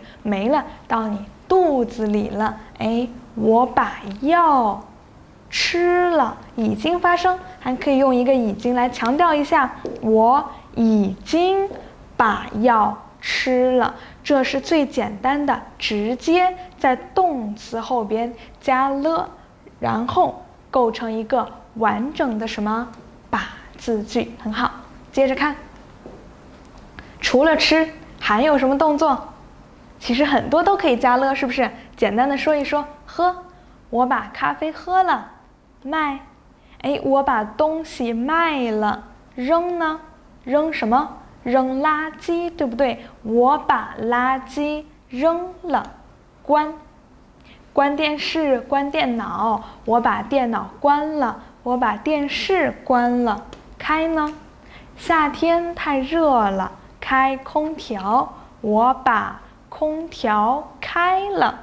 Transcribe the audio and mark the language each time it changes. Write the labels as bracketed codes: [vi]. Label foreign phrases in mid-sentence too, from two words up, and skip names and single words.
[zh] 沒了，到你肚子裡了。我把藥吃了，已經發生，還可以用一個已經來強調一下，我已經把藥吃了。這是最簡單的，直接在動詞後邊加了，然後構成一個完整的什麼把字句，很好。接着看，除了吃還有什麼動作？其實很多都可以加了，是不是？簡單的說一說，喝，我把咖啡喝了。賣，我把東西賣了。扔呢？扔什麼？扔垃圾，對不對？我把垃圾扔了。關，關電視，關電腦，我把電腦關了。我把電視關了。開呢？夏天太熱了，開空調，我把空調開了。